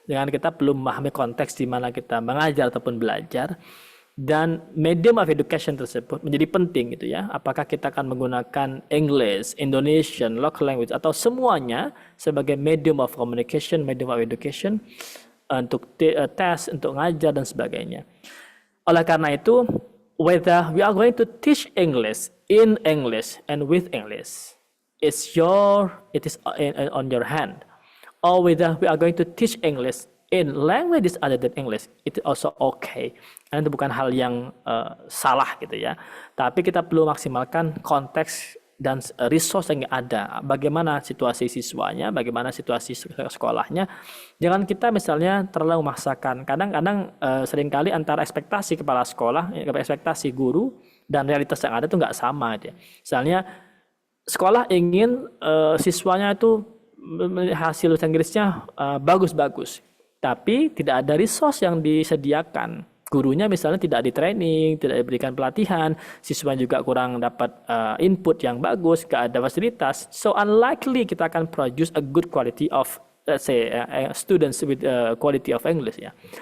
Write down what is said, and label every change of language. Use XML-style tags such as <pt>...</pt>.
<id>Dengan kita belum memahami konteks di mana kita mengajar ataupun belajar, dan medium of education tersebut menjadi penting gitu ya. Apakah kita akan menggunakan English, Indonesian, local language, atau semuanya sebagai medium of communication, medium of education, untuk tes, untuk ngajar dan sebagainya. Oleh karena itu,</id> <en>whether we are going to teach English in English and with English, it is on your hand. Or whether we are going to teach English in languages other than English, it is also okay.</en> <id>Karena itu bukan hal yang salah gitu ya. Tapi kita perlu maksimalkan konteks dan resource yang ada. Bagaimana situasi siswanya, bagaimana situasi sekolahnya. Jangan kita misalnya terlalu memaksakan. Kadang-kadang seringkali antara ekspektasi kepala sekolah, ekspektasi guru, dan realitas yang ada itu nggak sama. Gitu ya. Misalnya sekolah ingin siswanya itu hasil bahasa Inggrisnya bagus-bagus, tapi tidak ada resource yang disediakan. Gurunya misalnya tidak di training, tidak diberikan pelatihan, siswa juga kurang dapat input yang bagus, gak ada fasilitas.</id> <en>So unlikely</en> <id>kita akan</id> <en>produce a good quality of, let's say, students with quality of English ya.</en>